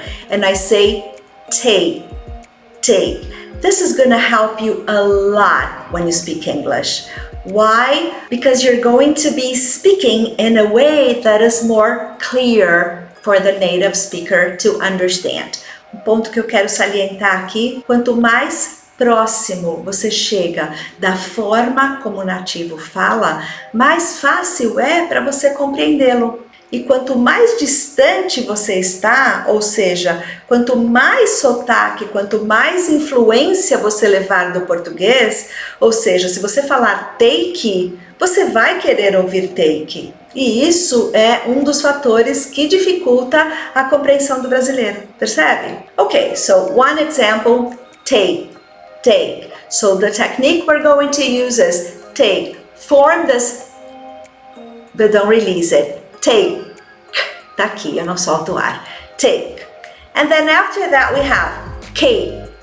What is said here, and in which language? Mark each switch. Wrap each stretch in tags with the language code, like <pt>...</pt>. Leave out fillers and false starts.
<en>And I say take. This is gonna help you a lot when you speak English. Why? Because you're going to be speaking in a way that is more clear for the native speaker to understand.</en> <pt>Um ponto que eu quero salientar aqui, quanto mais próximo você chega da forma como o nativo fala, mais fácil é para você compreendê-lo. E quanto mais distante você está, ou seja, quanto mais sotaque, quanto mais influência você levar do português, ou seja, se você falar take, você vai querer ouvir take. E isso é um dos fatores que dificulta a compreensão do brasileiro, percebe?</pt> <en>Okay, so one example, take. So the technique we're going to use is take. Form this, but don't release it. Take.</en> <pt>Tá aqui, eu não solto o ar.</pt> <en>Take. And then after that we have cake.</en>